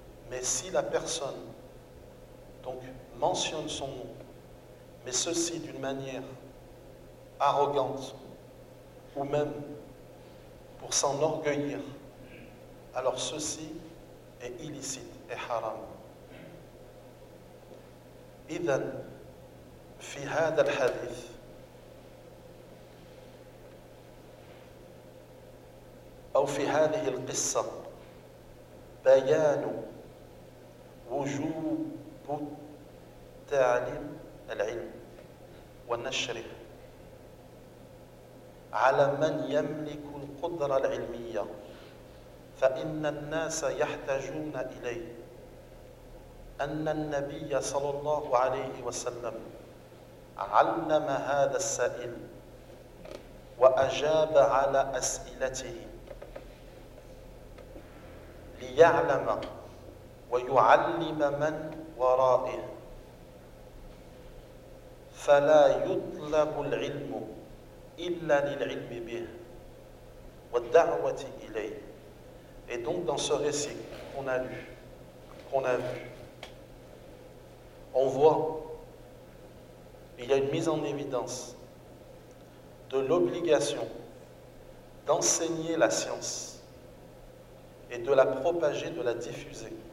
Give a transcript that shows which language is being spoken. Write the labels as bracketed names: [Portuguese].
[French] Mais si la personne, donc, mentionne son nom, mais ceci d'une manière arrogante, ou même pour s'enorgueillir, alors ceci est illicite et haram. [Arabic] Idan, fi hadha al-hadith, أو في هذه القصة بيان وجوب تعليم العلم ونشره على من يملك القدرة العلمية فإن الناس يحتاجون إليه أن النبي صلى الله عليه وسلم علم هذا السائل وأجاب على أسئلته ليعلم ويعلم من ورائه فلا يطلب العلم إلا للعلم به والدعوة إليه. [French] Et donc dans ce récit qu'on a vu, on voit, il y a une mise en évidence de l'obligation d'enseigner la science et de la propager, de la diffuser.